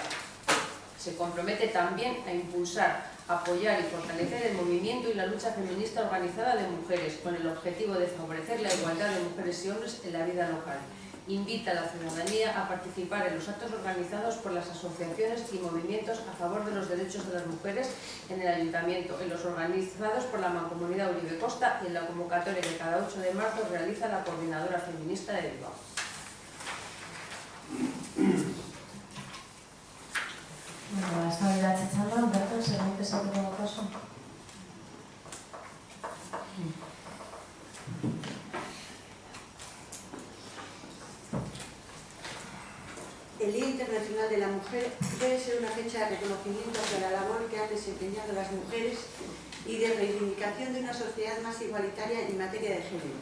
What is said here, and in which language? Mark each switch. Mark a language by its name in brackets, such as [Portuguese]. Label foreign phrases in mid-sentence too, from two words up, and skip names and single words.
[Spanish] Se compromete también a impulsar, apoyar y fortalecer el movimiento y la lucha feminista organizada de mujeres con el objetivo de favorecer la igualdad de mujeres y hombres en la vida local. Invita a la ciudadanía a participar en los actos organizados por las asociaciones y movimientos a favor de los derechos de las mujeres en el ayuntamiento, en los organizados por la Mancomunidad Uribe Costa y en la convocatoria que cada 8 de marzo realiza la Coordinadora Feminista de Bilbao. [Basque] Bueno, eztabaida txanda, Berton, zerbait esateko daukazu? [Spanish] El Día Internacional de la Mujer debe ser una fecha de reconocimiento hacia la labor que han desempeñado las mujeres y de reivindicación de una sociedad más igualitaria en materia de género.